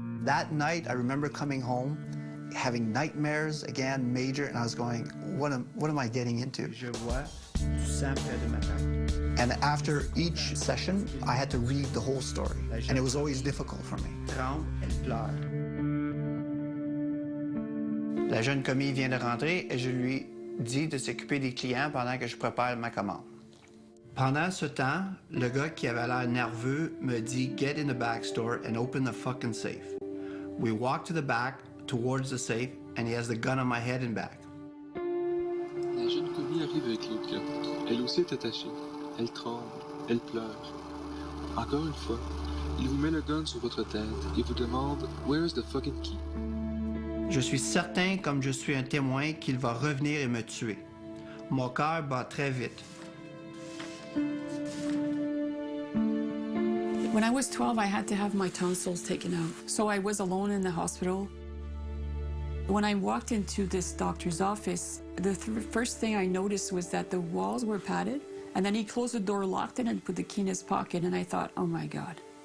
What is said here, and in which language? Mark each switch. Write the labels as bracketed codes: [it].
[en] That night, I remember coming home, having nightmares again, major, and I was going, what am I getting into? And after each session, I had to read the whole story, and it was always difficult for me. [fr] La jeune commis vient de rentrer et je lui dis de s'occuper des clients pendant que je prépare ma commande. Pendant ce temps, le gars qui avait l'air nerveux me dit « [en] Get in the back store and open the fucking safe ». We walk to the back, towards the safe, and he has the gun on my head and back. [fr] La jeune commis arrive avec l'autre gars. Elle aussi est attachée. Elle tremble. Elle pleure. Encore une fois, il vous met le gun sur votre tête et vous demande « [en] Where's the fucking key ?» [fr] Je suis certain, comme je suis un témoin, qu'il va revenir et me tuer. Mon cœur bat très vite. [en] When I was 12, I had to have my tonsils taken out. So I was alone in the hospital. When I walked into this doctor's office, the first thing I noticed was that the walls were padded, and then he closed the door, locked it, and put the key in his pocket, and I thought, oh my God.